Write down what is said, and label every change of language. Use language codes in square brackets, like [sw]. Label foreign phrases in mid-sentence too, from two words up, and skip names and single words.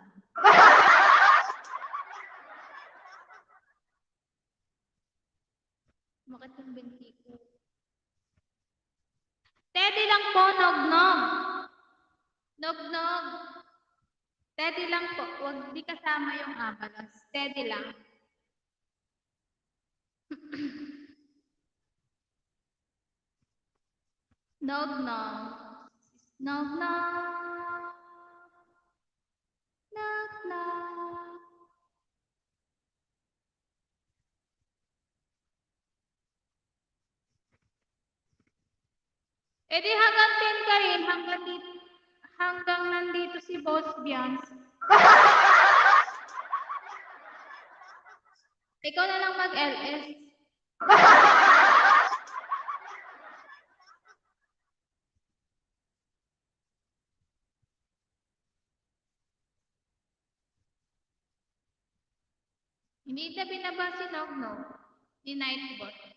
[tl] Bakit yung binti ko? Teddy lang po, nog-nog. Nog-nog. Teddy lang po. Huwag di kasama yung abalos. Teddy lang. Nog-nog. Nog-nog. Nog-nog. E di hanggang 10 ka rin, hanggang nandito si Boss Bians. Ikaw na lang mag-LS. Hindi na binaba si Nog-Nog, ni Nightbot.